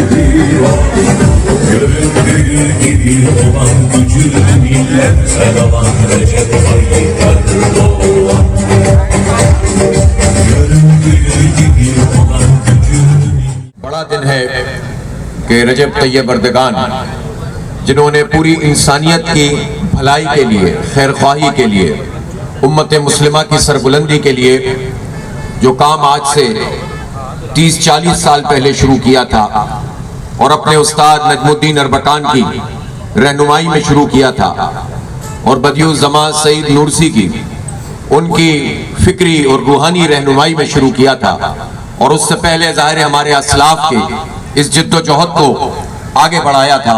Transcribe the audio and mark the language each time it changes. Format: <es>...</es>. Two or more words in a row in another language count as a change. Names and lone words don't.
<tr>Göründüğü gibi olan gücü millete dalan Recep Tayyip Erdoğan. Göründüğü gibi olan gücü.</tr> <hi>बड़ा दिन है कि रजब तैयब एर्दोगान जिन्होंने पूरी इंसानियत की भलाई के लिए, खैरख्वाही के लिए, उम्मत मुस्लिमा की सरबुलंदी के लिए जो काम आज से 30-40 साल पहले शुरू किया था और अपने उस्ताद नजमुद्दीन अरबकान की रहनुमाई में शुरू किया था और बदियुल ज़मान सईद नूरसी की उनकी फिक्री और रूहानी रहनुमाई में शुरू किया था और उससे पहले ज़ाहिर हमारे असलाफ के इस जिद्दोजहद को आगे बढ़ाया था।</hi>